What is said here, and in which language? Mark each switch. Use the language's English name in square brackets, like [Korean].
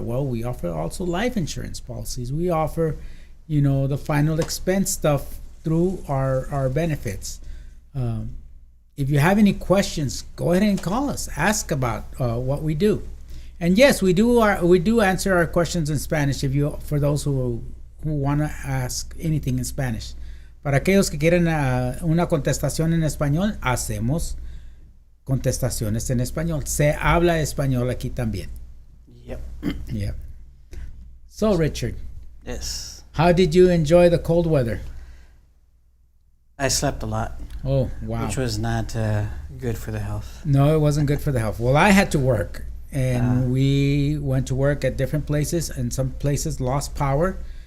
[English] Well, we offer also life insurance policies. We offer, you know, the final expense stuff through our benefits. If you have any questions, go ahead and call us. Ask about what we do. And yes, we do answer our questions in Spanish for those who want to ask anything in Spanish. [Spanish] Para aquellos que quieren una contestación en español, hacemos contestaciones en español. Se habla español aquí también. [English] Yep. Yep. So, Richard. Yes. How did you enjoy the cold weather? I slept a lot. Oh, wow. Which was not good for the health. No, it wasn't good for the health. Well, I had to work, and we went to work at different places, and some places lost power.